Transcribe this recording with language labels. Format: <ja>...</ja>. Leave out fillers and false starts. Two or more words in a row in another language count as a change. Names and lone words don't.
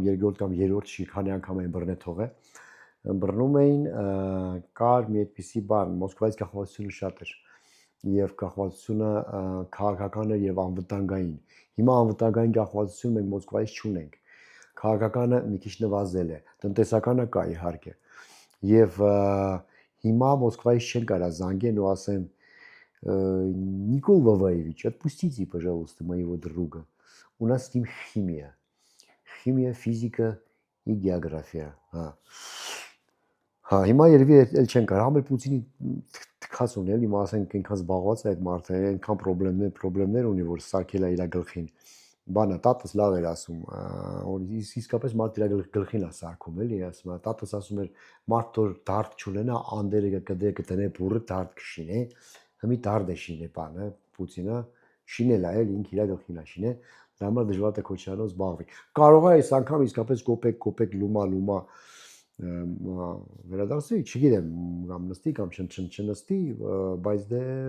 <hy>երկրորդ կամ երրորդ չի, քանի անգամ այն բռնեթող է, բռնում էին, կար մի այդպիսի բան, Մոսկվայից կախվածությունը շատ էր եւ կախվածությունը քաղաքական էր եւ անվտանգային։ Հիմա անվտանգային կախվածություն մենք Մոսկվայից չունենք։ Քաղաքականը մի քիչ նվազել է, տնտեսականը կա իհարկե։ Եվ հիմա Մոսկվայից չեն կարա զանգեն ու ասեն</hy> <ru>Никол Ваваевич, отпустите, пожалуйста, моего друга. У нас с ним химия. Химия, физика и география.</ru> <hy>Հա, հիմա երևի էլ չեն կարող, համ էլ Պուտինի թքած ունել, հիմա ասենք այնքան զբաղված է այդ մարդը, այնքան խնդիրներ ունի, որ սարքել է իր գլխին։ Բանը տատս լավ էր ասում, իսկապես մարդը իր գլխին է սարքում, էլի, ասում է, տատս ասում էր, մարդ որ դարդ չունենա, անդերը կտնե բուրը դարդ կշինե, հիմի դարդ է շինե բանը, Պուտինը շինել է, էլ ինք իր գլխին է շինե, դա համար դժվար է Քոչարյանով զբաղվի։ Կարող է այս անգամ իսկապես կոպեկ լումա վերադարձի, չգիտեմ, կամ նստի կամ չնստի, բայց դե</hy>